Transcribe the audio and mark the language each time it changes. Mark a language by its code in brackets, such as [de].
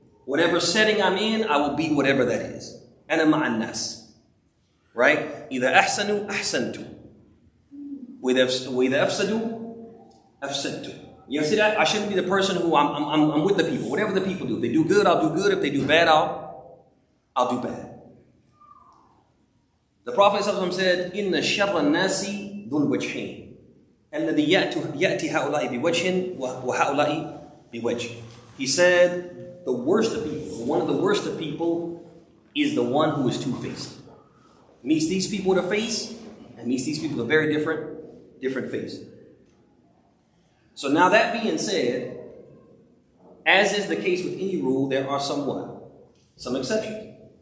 [en] Whatever setting I'm in, I will be whatever that is. [ar] أنا مع الناس. Right? إذا أحسنوا أحسنتم. وإذا أفسدوا أفسدتم. [en] You see that? I shouldn't be the person who I'm with the people. Whatever the people do. If they do good, I'll do good. If they do bad, I'll do bad. The Prophet said, [ar] إن شر الناس ذو الوجهين الذي يأتي هؤلاء بوجه وهؤلاء بوجه. [en] He said, the worst of people, one of the worst of people is the one who is two-faced. Meets these people with a face and meets these people with a very different face. So now that being said, as is the case with any rule, there are some exceptions.